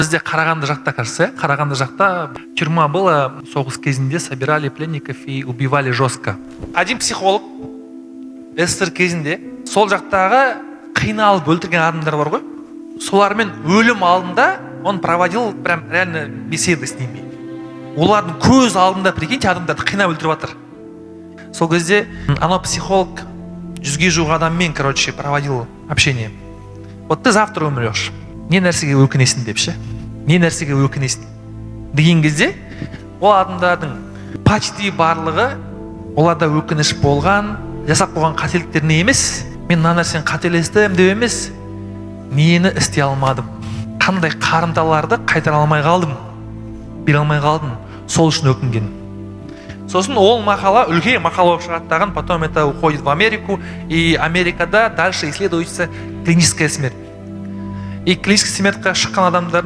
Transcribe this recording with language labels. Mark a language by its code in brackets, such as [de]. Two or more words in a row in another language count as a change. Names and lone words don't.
[kk] Бізде Қарағанды жақта, кажется, Қарағанды жақта [ru] тюрьма была, [kk] соғыс кезінде [ru] собирали пленников и убивали жестко. Один психолог [kk] СССР кезінде сол жақтағы қиналып өлтірген адамдар бар ғой, солармен өлім алдында [ru] он проводил прям реально беседы с ними. [kk] Олардың көз алдында, прикиньте, адамдарды қинап өлтіріп жатыр. Сол кезде анау психолог 100-ге жуық адаммен, короче, [ru] проводил общение. Вот ты завтра умрешь. [kk] Не нәрсеге өкінесің деп ше. Не нәрсеге өкінесің деген кезде ол адамдардың почти барлығы оларда өкініш болған, жасап қойған қателіктеріне емес, мен мына нәрсені қателестім деп емес, нені істей алмадым, қандай қарымталарды қайтара алмай қалдым, бере алмай қалдым, сол үшін өкінген. Сосын ол мақала, үлкен мақала болып шығаттаған, [ru] потом это уходит в Америку, и Америкада дальше исследуется клиническая смерть. И клиническая [kk] смертьқа шыққан адамдардың